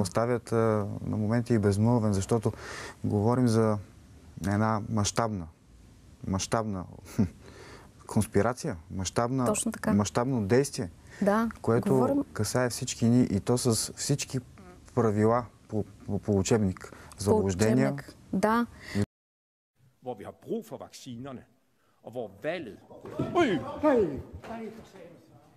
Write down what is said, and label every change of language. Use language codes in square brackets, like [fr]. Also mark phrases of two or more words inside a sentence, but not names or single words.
[bg] И ме оставят на моменти и безмълвен, защото говорим за една мащабна конспирация, мащабно действие, което касае всички ни и то с всички правила по учебник. Заблуждения. Да. [da] Hvor vi har brug for vaccinerne, og hvor valget...